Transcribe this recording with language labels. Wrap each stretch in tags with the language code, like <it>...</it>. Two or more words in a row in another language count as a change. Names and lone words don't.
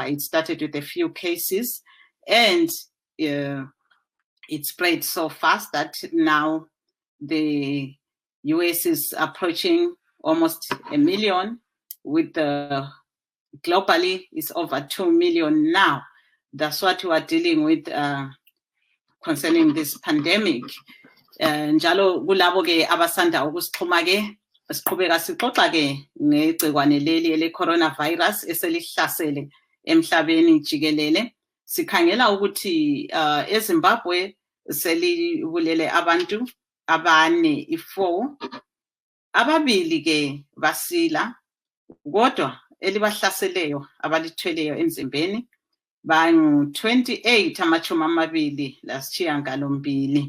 <en>It started with a few cases, and it spread so fast that now the US is approaching almost 1 million, with globally it's over 2 million now. That's what we are dealing with concerning this pandemic.</en> <nd>Njalo kulabo ke abasanda ukusixhuma ke siqhubeka sixoxa ke ngegcikwane leli ele coronavirus eselihlasele emhlabeni jikelele. Sikhangela ukuthi eZimbabwe selibulele abantu 4, ababili ke basila, kodwa elibahlaseleyo abalithweleyo emzimbeni bangu 28 amachumi amabili lasishiyagalombili.</nd>